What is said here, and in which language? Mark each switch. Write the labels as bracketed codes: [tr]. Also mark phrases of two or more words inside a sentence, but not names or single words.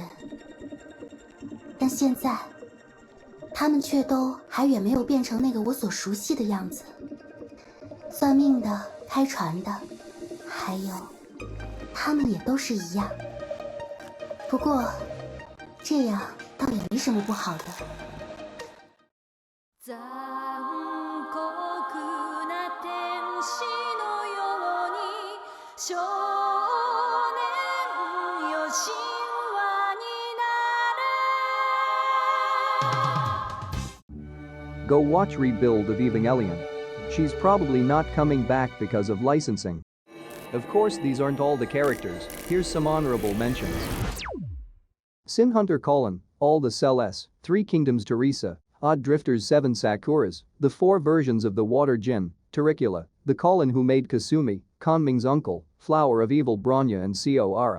[zh] 但现在，他们却都还远没有变成那个我所熟悉的样子。算命的、开船的，还有，他们也都是一样。不过，这样。倒倒也没什么不好的。 [ja] 残酷な天使のように少年よ神話になれ [en] Go watch Rebuild of Evangelion. She's probably not coming back because of licensing. Of course, these aren't all the characters, here's some honorable mentions. Sin Hunter Colin, All the Cell S, 3 Kingdoms Teresa, Odd Drifters 7 Sakuras, the 4 versions of the Water Djinn, Turricula, the Colin who made Kasumi, Konming's uncle, Flower of Evil Bronya and Co Ara.